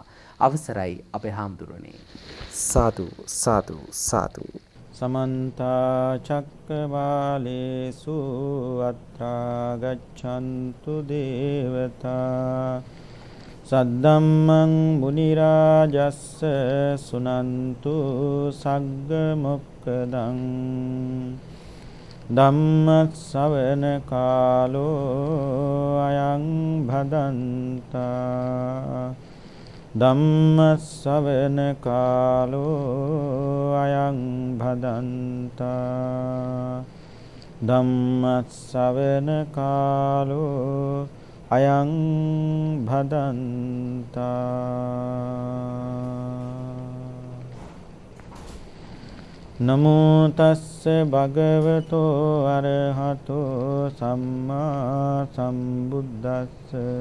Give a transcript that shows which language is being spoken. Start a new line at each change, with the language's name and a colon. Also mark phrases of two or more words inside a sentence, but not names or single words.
Sinhala: අවසරයි අපේ හාමුදුරනේ. සාදු සාදු සාදු.
Pali: समन्ता चक्रवालेषु अत्रा गच्छन्तु देवता सद्धम्मं मुनिराजस्स सुनन्तु सग्ग मोक्खदं ධම්මස්සවන කාලෝ අයං භදන්තා ධම්මස්සවන කාලෝ අයං භදන්තා ධම්මස්සවන කාලෝ අයං භදන්තා. නමෝ තස්ස භගවතෝ අරහතෝ සම්මා සම්බුද්දස්ස